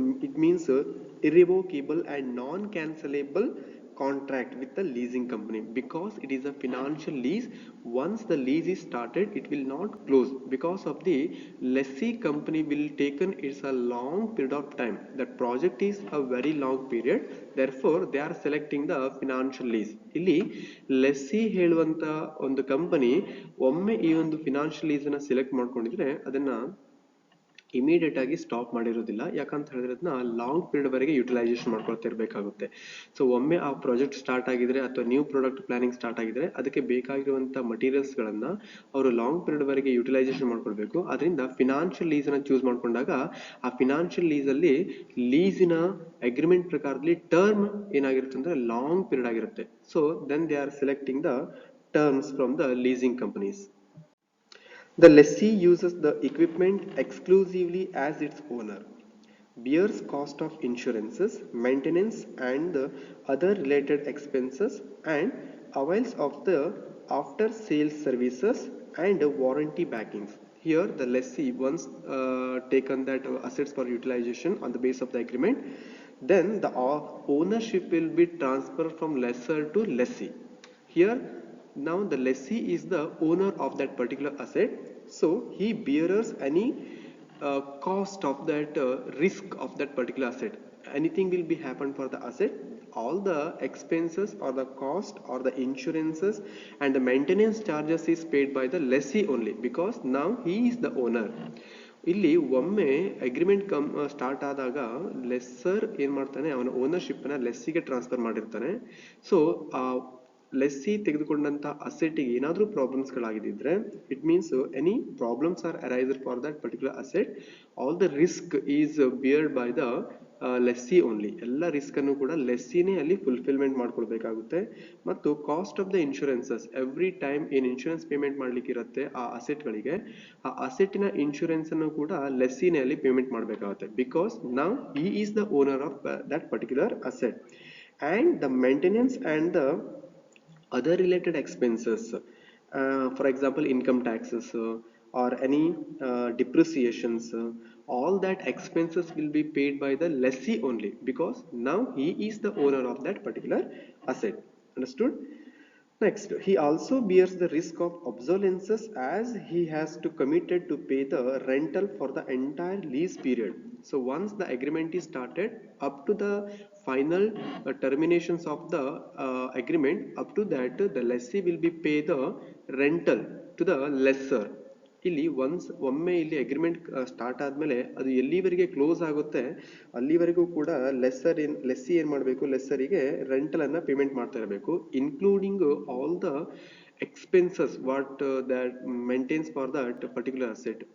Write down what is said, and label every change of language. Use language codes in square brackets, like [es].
[en] It means irrevocable and non-cancelable contract with the leasing company, because it is a financial lease. Once the lease is started, it will not close, because of the lessee company will taken it's a long period of time. That project is a very long period, therefore they are selecting the financial lease. [kn] ಇಲ್ಲಿ lessee ಹೇಳುವಂತ ಒಂದು company ಒಮ್ಮೆ ಈ ಒಂದು financial lease ಅನ್ನ select ಮಾಡ್ಕೊಂಡಿದ್ರೆ ಅದನ್ನ immediate ಆಗಿ ಸ್ಟಾಪ್ ಮಾಡಿರೋದಿಲ್ಲ. ಯಾಕಂತ ಹೇಳಿದ್ರೆ ಅದನ್ನ ಲಾಂಗ್ ಪೀರಿಯಡ್ ವರೆಗೆ ಯುಟಿಲೈಸೇಷನ್ ಮಾಡ್ಕೊಳ್ತಾ ಇರಬೇಕಾಗುತ್ತೆ. ಸೊ ಒಮ್ಮೆ ಆ ಪ್ರಾಜೆಕ್ಟ್ ಸ್ಟಾರ್ಟ್ ಆಗಿದ್ರೆ ಅಥವಾ ನ್ಯೂ ಪ್ರಾಡಕ್ಟ್ ಪ್ಲಾನಿಂಗ್ ಸ್ಟಾರ್ಟ್ ಆಗಿದ್ರೆ ಅದಕ್ಕೆ ಬೇಕಾಗಿರುವಂತ ಮಟೀರಿಯಲ್ಸ್ ಗಳನ್ನ ಅವರು ಲಾಂಗ್ ಪೀರಿಯಡ್ ವರೆಗೆ ಯುಟಿಲೈಸೇಷನ್ ಮಾಡ್ಕೊಳ್ಬೇಕು. ಅದರಿಂದ ಫಿನಾನ್ಷಿಯಲ್ ಲೀಸ್ ಅನ್ನ ಚೂಸ್ ಮಾಡ್ಕೊಂಡಾಗ ಆ ಫಿನಾನ್ಷಿಯಲ್ ಲೀಸ್ ಅಲ್ಲಿ ಲೀಸಿನ ಅಗ್ರಿಮೆಂಟ್ ಪ್ರಕಾರದಲ್ಲಿ ಟರ್ಮ್ ಏನಾಗಿರುತ್ತೆ ಅಂದ್ರೆ ಲಾಂಗ್ ಪೀರಿಯಡ್ ಆಗಿರುತ್ತೆ. [en] So then they are selecting the terms from the leasing companies. The lessee uses the equipment exclusively as its owner, bears cost of insurances, maintenance and the other related expenses, and avails of the after sales services and warranty backings. Here the lessee once taken that assets for utilization on the base of the agreement, then the ownership will be transferred from lessor to lessee. Here now the lessee is the owner of that particular asset, so he bears any cost of that risk of that particular asset. Anything will be happen for the asset, all the expenses or the cost or the insurances and the maintenance charges is paid by the lessee only, because now he is the owner. [kn] ಇಲ್ಲಿ ಒಮ್ಮೆ agreement start ಆದಾಗ lesser ಏನ್ ಮಾಡ್ತಾನೆ, ಅವನ ownership ನ ಲೆಸ್ಸಿಗೆ transfer ಮಾಡಿರ್ತಾನೆ. So ಆ lessee ತೆಗೆದುಕೊಂಡಂತ ಅಸೆಟ್ಗೆ ಏನಾದ್ರೂ problems ಗಳಾಗಿದ್ರೆ, [en] It means any problems are arised for that particular asset, all the risk is beared by the lessee only. [kn] ಎಲ್ಲ ರಿಸ್ಕ್ ಅನ್ನು ಕೂಡ ಲೆಸ್ಸಿನೇ ಅಲ್ಲಿ ಫುಲ್ಫಿಲ್ಮೆಂಟ್ ಮಾಡ್ಕೊಳ್ಬೇಕಾಗುತ್ತೆ. ಮತ್ತು [en] cost of the insurances, [kn] every time ಏನ್ insurance payment ಮಾಡ್ಲಿಕ್ಕೆ ಇರುತ್ತೆ ಆ ಅಸೆಟ್ ಗಳಿಗೆ, ಆ ಅಸೆಟ್ಟಿನ ಇನ್ಶೂರೆನ್ಸ್ ಅನ್ನು ಕೂಡ ಲೆಸ್ಸಿನೇ ಅಲ್ಲಿ ಪೇಮೆಂಟ್ ಮಾಡಬೇಕಾಗುತ್ತೆ, [en] Because now he is the owner of that particular asset. And the maintenance and the other related expenses, for example income taxes or any depreciations, all that expenses will be paid by the lessee only, because now he is the owner of that particular asset. Understood? Next, he also bears the risk of obsolescence as he has to committed to pay the rental for the entire lease period. So once the agreement is started, up to the final terminations of the agreement, up to that the lessee will be pay the rental to the lessor. [kn] ಇಲ್ಲಿ ಒಮ್ಮೆ ಇಲ್ಲಿ agreement start ಆದ್ಮೇಲೆ ಅದು ಎಲ್ಲಿವರೆಗೆ close ಆಗುತ್ತೆ ಅಲ್ಲಿವರೆಗೂ ಕೂಡ lessee ಏನ್ ಮಾಡಬೇಕು, ಲೆಸ್ಸರಿಗೆ ರೆಂಟಲ್ ಅನ್ನ ಪೇಮೆಂಟ್ ಮಾಡ್ತಾ ಇರಬೇಕು, [en] Including all the expenses what that maintains for that particular asset.